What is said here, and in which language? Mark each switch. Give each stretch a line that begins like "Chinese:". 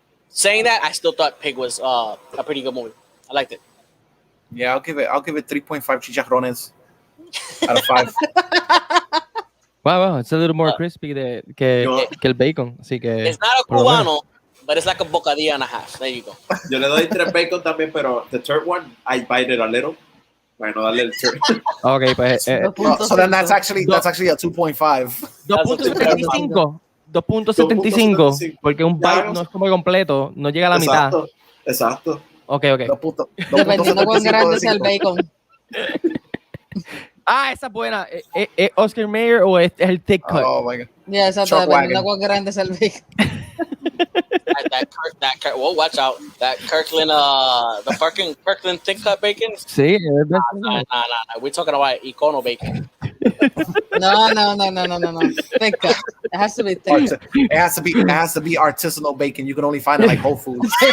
English: Saying that, I still thought Pig was a pretty good movie. I liked it. Yeah, I'll give it 3.5 chicharrones out of 5. Wow, it's a little more crispy
Spanish: que el
English: bacon.
Spanish: Así que,
English: it's not a cubano, but it's like a bocadilla and a half. There you go.
Spanish: Yo le doy 3 bacon también, pero
English: the third one, I bite it a little.
Spanish: Bueno, darle el
English: third.
Spanish: Okay, pues.
English: So then that's actually a 2.5. 2.75. 2.75.
Spanish: Porque un bite no es como completo, no llega a la mitad. Exacto.
English: Okay.
Spanish: Dependiendo cuán grande sea el bacon. Esa es buena. ¿Es Oscar Mayer o es el
English: thick cut? Oh my god. Yeah,
Spanish: exacto. Dependiendo cuán grande sea el bacon.
English: that Kirk, well, watch out. That Kirkland, the fucking Kirkland thick cut bacon.
Spanish: Sí,
English: Nah. We're talking about Econo bacon. No. Thick cut. It has to be thick. It has to be artisanal bacon. You can only find it like Whole Foods.